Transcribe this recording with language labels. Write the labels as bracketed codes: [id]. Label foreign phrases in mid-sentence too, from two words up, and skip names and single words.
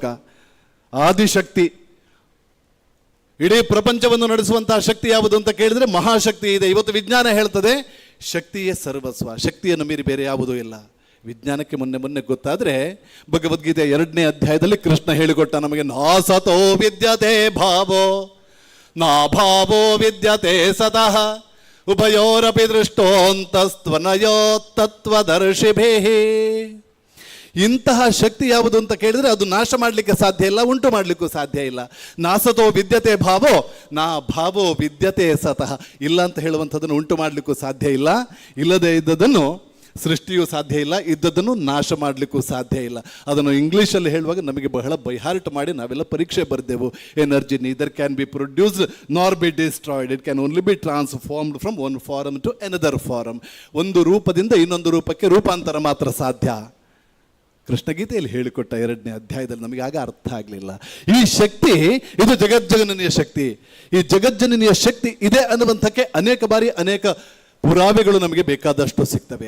[kn] ಆದಿಶಕ್ತಿ, ಇಡೀ ಪ್ರಪಂಚವನ್ನು ನಡೆಸುವಂತಹ ಶಕ್ತಿ ಯಾವುದು ಅಂತ ಕೇಳಿದ್ರೆ ಮಹಾಶಕ್ತಿ ಇದೆ. ಇವತ್ತು ವಿಜ್ಞಾನ ಹೇಳ್ತದೆ ಶಕ್ತಿಯೇ ಸರ್ವಸ್ವ, ಶಕ್ತಿಯನ್ನು ಮೀರಿ ಬೇರೆ ಯಾವುದೂ ಇಲ್ಲ. ವಿಜ್ಞಾನಕ್ಕೆ ಮೊನ್ನೆ ಗೊತ್ತಾದ್ರೆ ಭಗವದ್ಗೀತೆ 2ನೇ ಅಧ್ಯಾಯದಲ್ಲಿ ಕೃಷ್ಣ ಹೇಳಿಕೊಟ್ಟ ನಮಗೆ, [sa] ನಾಸತೋ ವಿದ್ಯತೆ ಭಾವೋ ನಾ ಭಾವೋ ವಿದ್ಯತೆ ಸತಃ ಉಭಯೋರಪಿ ದೃಷ್ಟೋಂತಸ್ತ್ವನಯೋ ತತ್ವದರ್ಶಿಭೇ. [kn] ಇಂತಹ ಶಕ್ತಿ ಯಾವುದು ಅಂತ ಕೇಳಿದ್ರೆ ಅದು ನಾಶ ಮಾಡಲಿಕ್ಕೆ ಸಾಧ್ಯ ಇಲ್ಲ, ಉಂಟು ಮಾಡಲಿಕ್ಕೂ ಸಾಧ್ಯ ಇಲ್ಲ. [sa] ನಾಸತೋ ವಿದ್ಯತೆ ಭಾವೋ ನಾ ಭಾವೋ ವಿದ್ಯತೆ ಸತಃ. [kn] ಇಲ್ಲ ಅಂತ ಹೇಳುವಂಥದ್ದನ್ನು ಉಂಟು ಮಾಡಲಿಕ್ಕೂ ಸಾಧ್ಯ ಇಲ್ಲ, ಇಲ್ಲದೆ ಇದ್ದದನ್ನು ಸೃಷ್ಟಿಯೂ ಸಾಧ್ಯ ಇಲ್ಲ, ಇದ್ದದನ್ನು ನಾಶ ಮಾಡಲಿಕ್ಕೂ ಸಾಧ್ಯ ಇಲ್ಲ. ಅದನ್ನು ಇಂಗ್ಲೀಷಲ್ಲಿ ಹೇಳುವಾಗ ನಮಗೆ ಬಹಳ ಬೈಹಾರ್ಟ್ ಮಾಡಿ ನಾವೆಲ್ಲ ಪರೀಕ್ಷೆ ಬರೆದೆವು. [en] Energy neither can be produced nor be destroyed, it can only be transformed from one form to another form. [kn] ಒಂದು ರೂಪದಿಂದ ಇನ್ನೊಂದು ರೂಪಕ್ಕೆ ರೂಪಾಂತರ ಮಾತ್ರ ಸಾಧ್ಯ. ಕೃಷ್ಣಗೀತೆಯಲ್ಲಿ ಹೇಳಿಕೊಟ್ಟ 2ನೇ ಅಧ್ಯಾಯದಲ್ಲಿ ನಮಗೆ ಆಗ ಅರ್ಥ ಆಗಲಿಲ್ಲ. ಈ ಶಕ್ತಿ ಇದು ಜಗಜ್ಜನನಿಯ ಶಕ್ತಿ. ಈ ಜಗಜ್ಜನನಿಯ ಶಕ್ತಿ ಇದೆ ಅನ್ನುವಂಥಕ್ಕೆ ಅನೇಕ ಬಾರಿ ಅನೇಕ ಪುರಾವೆಗಳು ನಮಗೆ ಬೇಕಾದಷ್ಟು ಸಿಗ್ತವೆ.